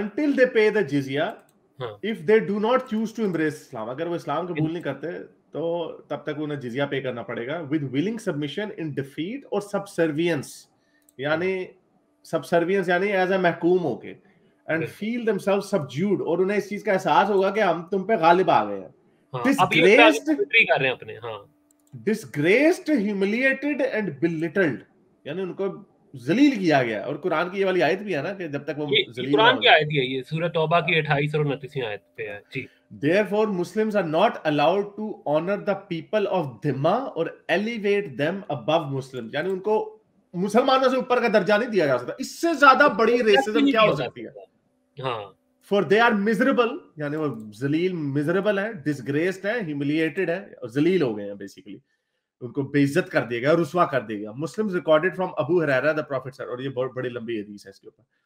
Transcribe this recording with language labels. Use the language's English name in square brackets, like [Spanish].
[English] until they pay the jizya, if they do not choose to embrace Islam, [Hindi] अगर वो इस्लाम कबूल नहीं करते तो तब तक उन्हें जिजिया पे करना पड़ेगा [English] with willing submission in defeat [Hindi] और subservience, यानी subservience यानी एज ए महकूम होके [English] and feel themselves subdued, [Hindi] और उन्हें इस चीज का एहसास होगा कि हम तुम पे गालिब आ गए हैं। [English] disgraced [Hindi] कर रहे हैं अपने, [English] disgraced, humiliated and belittled, [Hindi] यानी उनको जलील किया गया। और कुरान की ये वाली आयत भी है ना कि जब तक वो जलील, कुरान की आयत है ये, सूरह तौबा की 28 और 29वीं आयत पे है जी। [English] Therefore Muslims are not allowed to honor the people of Dhimma or elevate them above Muslims, [Hindi] यानी उनको मुसलमानों से ऊपर का दर्जा नहीं दिया जा सकता। इससे ज्यादा बड़ी रेसिज्म क्या हो सकती है? हाँ, [English] for they are miserable, [Hindi] यानी वो जलील मिजरेबल है, डिसग्रेस्ड है, ह्यूमिलिएटेड है, जलील हो गए हैं बेसिकली। उनको बेइज्जत कर दिया गया, रुस्वा कर दिया गया। [English] Muslims recorded from Abu Hurairah the prophet sir, [Hindi] और ये बहुत बड़ी लंबी हदीस है इसके ऊपर।